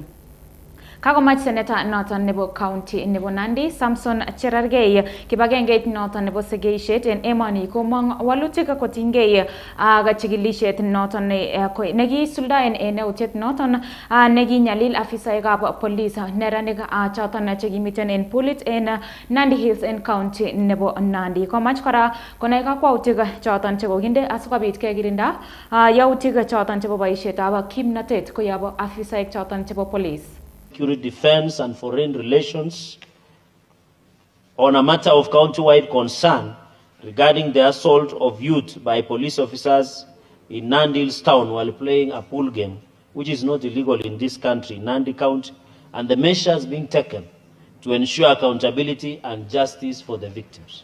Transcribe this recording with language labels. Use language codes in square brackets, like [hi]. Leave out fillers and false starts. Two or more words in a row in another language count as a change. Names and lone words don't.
[kln] Kakomach seneta noton nebo county nebo Nandi Samson Cherargei kibagengeit noton nebo segeishet en emoni komong walutik kotinygei ak chikilishet noton nekisuldaen en eutiet noton nekinyalil afisaekab police neranik choton chekimiten en pulit en Nandi Hills en county nebo Nandi. Komach kora konai kakwautik choton chekokinde asikobit kekirinda yautik choton chebo boisietab kimnatet koyob afisaek choton chebo police. [en] Security, defense and foreign relations on a matter of county-wide concern regarding the assault of youth by police officers in Nandi Hills town while playing a pool game, which is not illegal in this country, Nandi County, and the measures being taken to ensure accountability and justice for the victims.